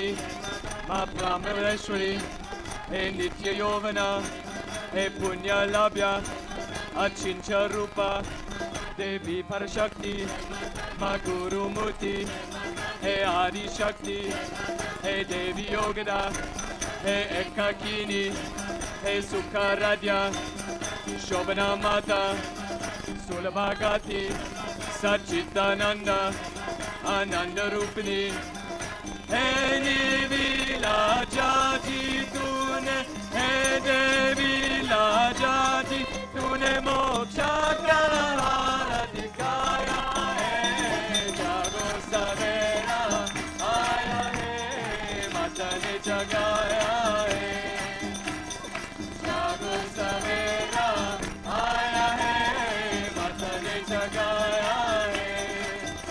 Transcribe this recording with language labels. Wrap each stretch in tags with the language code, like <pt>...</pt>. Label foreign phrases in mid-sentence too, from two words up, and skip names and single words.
<sa>माँ ब्रह्मेश्वरी हे नित्य यौवना हे पुण्यलाभ्या अचिंत्य रूपा देवी परशक्ति माँ गुरुमूर्ति हे आदि शक्ति हे देवी योगदा हे एकाकिनी हे सुखाराध्या शोभना माता सुलभागति सच्चिदानंद आनंद रूपिणी हे</sa> <hi>नीविलाजाजी तूने हे देवी लाजाजी तूने मोक्ष का हार दिखाया है जागो सवेरा आया है माता ने जगाया है जागो सवेरा आया है माता ने जगाया है</hi>